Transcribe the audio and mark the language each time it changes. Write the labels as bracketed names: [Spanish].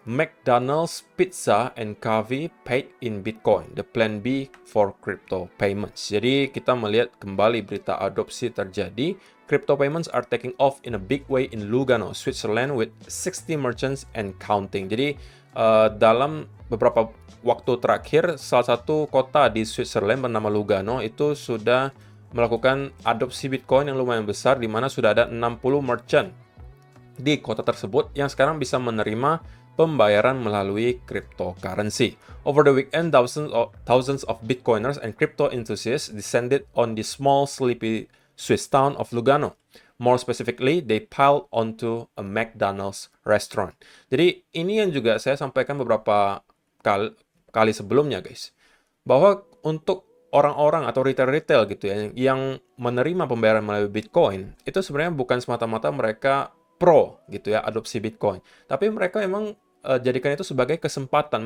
[English] McDonald's, Pizza, and Coffee paid in Bitcoin. The plan B for crypto payments. [Indonesian] Jadi kita melihat kembali berita adopsi terjadi. [English] Crypto payments are taking off in a big way in Lugano, Switzerland with 60 merchants and counting. [Indonesian] Jadi dalam beberapa waktu terakhir, salah satu kota di Switzerland bernama Lugano itu sudah melakukan adopsi Bitcoin yang lumayan besar, di mana sudah ada 60 merchant di kota tersebut yang sekarang bisa menerima pembayaran melalui cryptocurrency. [English] Over the weekend, thousands of Bitcoiners and crypto enthusiasts descended on the small, sleepy Swiss town of Lugano. More specifically, they piled onto a McDonald's restaurant. [Indonesian] Jadi ini yang juga saya sampaikan beberapa kali sebelumnya, guys, bahwa untuk orang-orang atau retail-retail gitu ya yang menerima pembayaran melalui Bitcoin, itu sebenarnya bukan semata-mata mereka pro gitu ya adopsi Bitcoin, tapi mereka memang jadikan itu sebagai kesempatan.